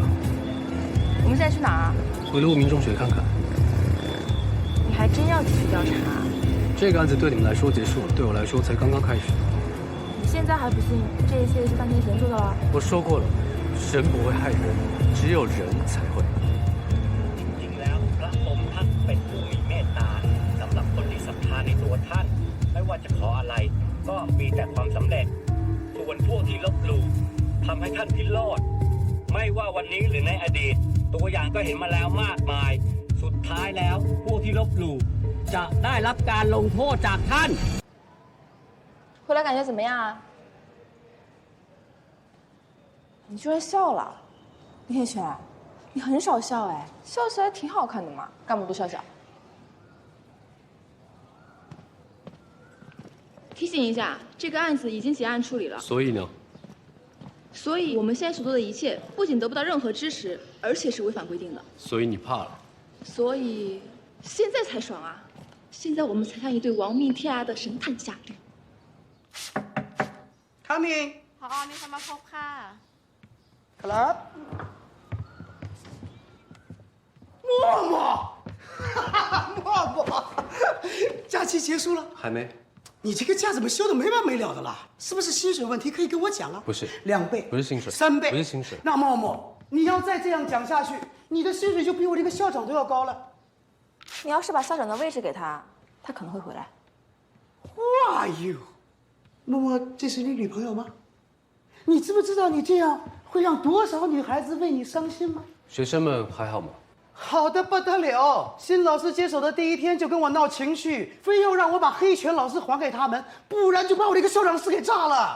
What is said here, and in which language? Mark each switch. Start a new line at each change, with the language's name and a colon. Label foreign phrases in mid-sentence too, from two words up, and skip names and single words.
Chinese: 我们现在去哪儿啊？回鹿鸣中学看看。你还真要继续调查？这个案子对你们来说结束，对我来说才刚刚开始。你现在还不信这一切是半天神做的了？我说过了，神不会害人，只有人才会。
Thai: จริงๆแล้วพระองค์ท่านเป็นผู้มีเมตตาสำหรับคนที่ศรัทธาในตัวท่าน ไม่ว่าจะขออะไรก็มีแต่ความสำเร็จ ส่วนพวกที่ลบหลู่ทำให้ท่านพิโรธไม่ว่าวันนี้หรือในอดีต ตัวอย่างก็เห็นมาแล้วมากมาย สุดท้ายแล้วพวกที่ลบหลู่จะได้รับการลงโทษจากท่าน
Chinese: 回来感觉怎么样啊？你居然笑了，林天轩，你很少笑哎，笑起来挺好看的嘛，干嘛不笑笑？提醒一下，这个案子已经结案处理了。所以呢？所以我们现在所做的一切，不仅得不到任何支持，而且是违反规定的。所以你怕了？所以现在才爽啊！现在我们才像一对亡命天涯的神探侠侣。
English: Come in
Thai: ผอ.มีคนมาพบค่ะ
Chinese: ครับ默默假期结束了还没。你这个家怎么修的没完没了的啦？是不是薪水问题？可以跟我讲啊。不是 2倍，不是薪水，3倍，不是薪水。那默默，你要再这样讲下去，你的薪水就比我这个校长都要高了。你要是把校长的位置给他，他可能会回来。
English: Who are you？
Chinese: 默默，这是你女朋友吗？你知不知道你这样会让多少女孩子为你伤心吗？学生们还好吗？好的不得了，新老师接手的第1天就跟我闹情绪，非要让我把黑犬老师还给他们，不然就把我这个校长室给炸了。